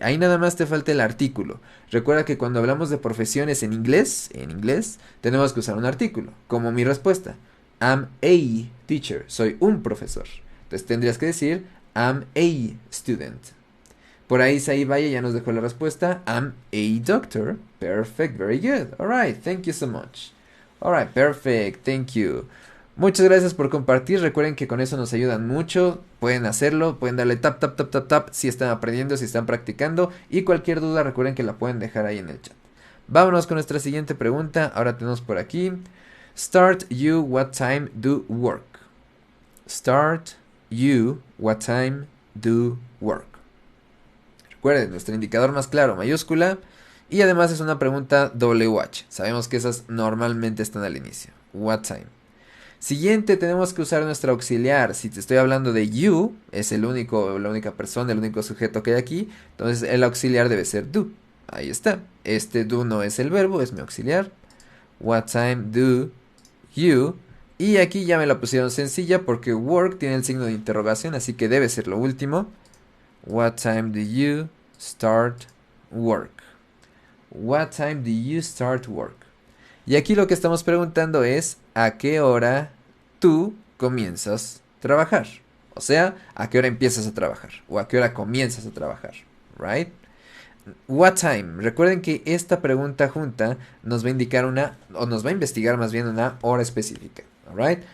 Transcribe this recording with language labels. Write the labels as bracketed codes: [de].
[es] Ahí nada más te falta el artículo. Recuerda que cuando hablamos de profesiones en inglés, tenemos que usar un artículo. Como mi respuesta. [en] I'm a teacher. [es] Soy un profesor. Entonces tendrías que decir [en] I'm a student. [es] Por ahí Saí Valle ya nos dejó la respuesta. [en] I'm a doctor. Perfect, very good. Alright, thank you so much. Alright, perfect, thank you. [es] Muchas gracias por compartir. Recuerden que con eso nos ayudan mucho. Pueden hacerlo, pueden darle tap, tap, tap, tap, tap si están aprendiendo, si están practicando. Y cualquier duda recuerden que la pueden dejar ahí en el chat. Vámonos con nuestra siguiente pregunta. Ahora tenemos por aquí. [en] Start you, what time do work? Start you, what time do work? [es] Recuerden, nuestro indicador más claro, mayúscula. Y además es una pregunta WH. Sabemos que esas normalmente están al inicio. [en] What time? [es] Siguiente, tenemos que usar nuestro auxiliar. Si te estoy hablando de you, es la única persona, el único sujeto que hay aquí. Entonces el auxiliar debe ser do. Ahí está. Este do no es el verbo, es mi auxiliar. [en] What time do you? [es] Y aquí ya me la pusieron sencilla porque work tiene el signo de interrogación, así que debe ser lo último. [en] What time do you start work? What time do you start work? [es] Y aquí lo que estamos preguntando es ¿a qué hora tú comienzas a trabajar? O sea, ¿a qué hora empiezas a trabajar? O ¿a qué hora comienzas a trabajar? [en] Right? What time? [es] Recuerden que esta pregunta junta nos va a indicar nos va a investigar más bien una hora específica. [en] Alright?